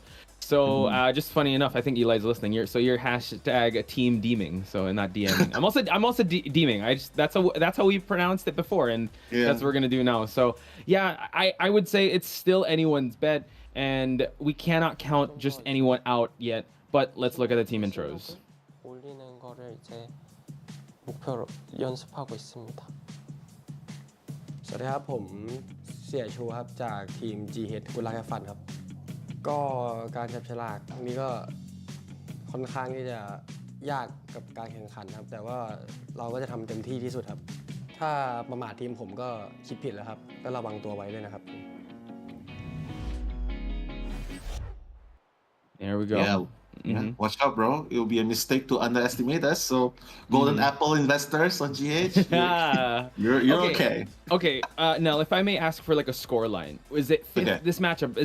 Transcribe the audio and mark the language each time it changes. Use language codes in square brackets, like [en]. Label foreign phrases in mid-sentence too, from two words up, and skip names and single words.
[en] So just funny enough, I think Eli's listening. You're hashtag team deeming, so not DMing. I'm also deeming. That's how we pronounced it before, and that's what we're gonna do now. So yeah, I would say it's still anyone's bet, and we cannot count just anyone out yet. But let's look at the team intros. [ko] 올리는 거를 이제 목표로 연습하고 있습니다. [th] สวัสดีครับผมเสี่ยชูครับจากทีม GH กุลาแคฟันครับก็การจับฉลากนี้ก็ค่อนข้างที่จะยากกับการแข่งขันครับแต่ว่าเราก็จะทำเต็มที่ที่สุดครับถ้าประมาททีมผมก็คิดผิดแล้วครับก็ระวังตัวไว้ด้วยนะครับ [en] There we go. Watch out, bro. It will be a mistake to underestimate us. So, Golden Apple investors on GH, you're okay. Okay. Now, if I may ask for like a score line, is it this matchup?